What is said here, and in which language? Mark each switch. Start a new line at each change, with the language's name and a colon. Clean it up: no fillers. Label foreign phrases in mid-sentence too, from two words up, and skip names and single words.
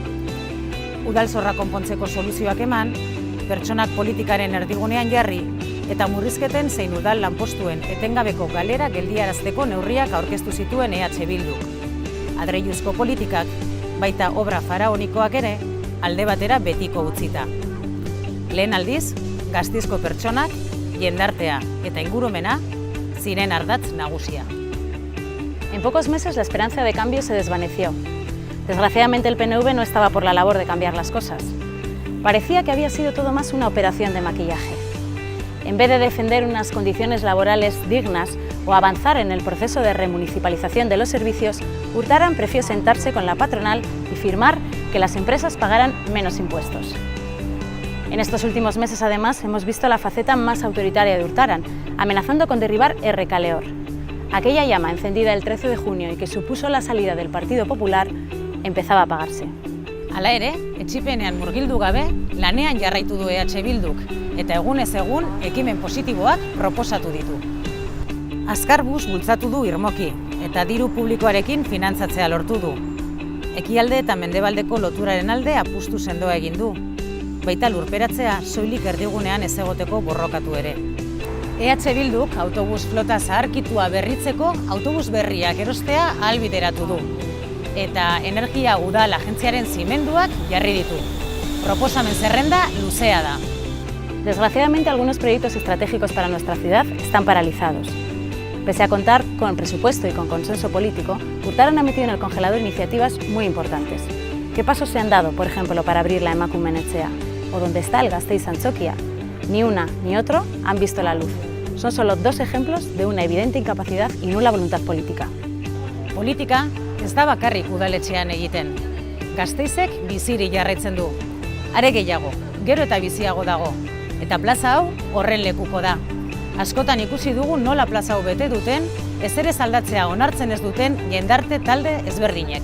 Basque: Udalzorra konpontzeko soluzioak eman, pertsonak politikaren erdigunean jarri, eta murrizketen zein udal lanpostuen etengabeko galera geldiarazteko neurriak aurkeztu zituen EH Bildu. Adreiluzko politikak, baita obra faraonikoak ere, alde batera betiko utzita. Lehen aldiz, Gasteizko pertsonak, jendartea eta ingurumena ziren ardatz nagusia.
Spanish: En pocos meses la esperanza de cambio se desvaneció. Desgraciadamente el PNV no estaba por la labor de cambiar las cosas. Parecía que había sido todo más una operación de maquillaje. En vez de defender unas condiciones laborales dignas o avanzar en el proceso de remunicipalización de los servicios, Urtaran prefirió sentarse con la patronal y firmar que las empresas pagaran menos impuestos. En estos últimos meses, además, hemos visto la faceta más autoritaria de Urtaran, amenazando con derribar Errekaleor. Aquella llama encendida el 13 de junio y que supuso la salida del Partido Popular empezaba a apagarse.
Basque: Hala ere, etxipenean murgildu gabe, lanean jarraitu du EH Bilduk, eta egunez egun ekimen positiboak proposatu ditu. Azkarbus bultzatu du irmoki, eta diru publikoarekin finantzatzea lortu du. Ekialde eta mendebaldeko loturaren alde apustu sendoa egin du. Baita lurperatzea soilik erdigunean ez egoteko borrokatu ere. EH Bilduk autobus flota zaharkitua berritzeko autobus berriak erostea ahalbideratu du. Eta energia udal agentziaren zimenduak jarri ditu. Proposamen zerrenda luzea da.
Spanish: Desgraciadamente, algunos proyectos estratégicos para nuestra ciudad están paralizados. Pese a contar con presupuesto y con consenso político, Urtaran ha metido en el congelador iniciativas muy importantes. ¿Qué pasos se han dado, por ejemplo, para abrir la
Basque: Emakumen Etxea?
Spanish: ¿O dónde está el
Basque: Gasteiz Antzokia?
Spanish: Ni una ni otro han visto la luz. Son solo dos ejemplos de una evidente incapacidad y nula voluntad política.
Basque: Politika ez da bakarrik udaletxean egiten. Gasteizek biziri jarraitzen du. Are gehiago, gero eta biziago dago. Eta plaza hau horren lekuko da. Askotan ikusi dugu nola plaza hau bete duten, ezerez aldatzea onartzen ez duten jendarte talde ezberdinek.